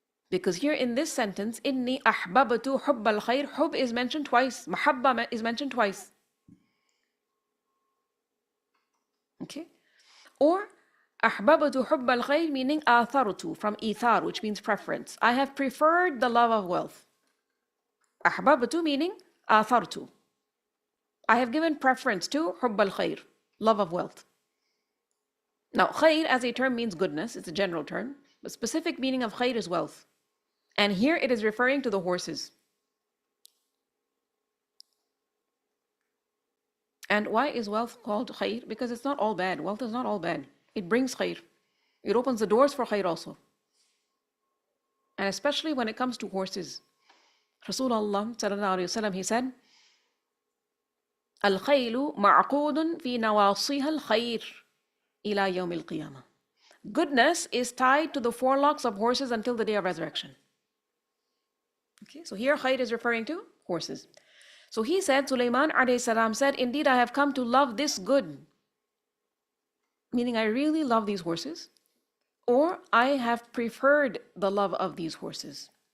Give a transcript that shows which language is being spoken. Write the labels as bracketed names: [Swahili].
[English] Because here in this sentence, [Arabic] إِنِّي أَحْبَبْتُ حُبَّ الْخَيْرِ, [English] hub is mentioned twice. Mahabba is mentioned twice. Okay? Or, [Arabic] أَحْبَبْتُ حُبَّ الْخَيْرِ [English] meaning آثَرْتُ from ithar, which means preference. I have preferred the love of wealth. [Arabic] أحببت meaning آثرت. [English] I have given preference to حب الخير, love of wealth. Now, خير as a term means goodness. It's a general term. The specific meaning of خير is wealth. And here it is referring to the horses. And why is wealth called خير? Because it's not all bad. Wealth is not all bad. It brings خير. It opens the doors for خير also. And especially when it comes to horses. [Arabic] Rasulullah sallallahu alayhi wa sallam, he said, الخيل معقود في نواصيها الخير إلى يوم القيامة. [English] Goodness is tied to the forelocks of horses until the day of resurrection. Okay, so here khayr is referring to horses. So he said, Sulaiman alayhi salam said, indeed I have come to love this good. Meaning I really love these horses. Or I have preferred the love of these horses.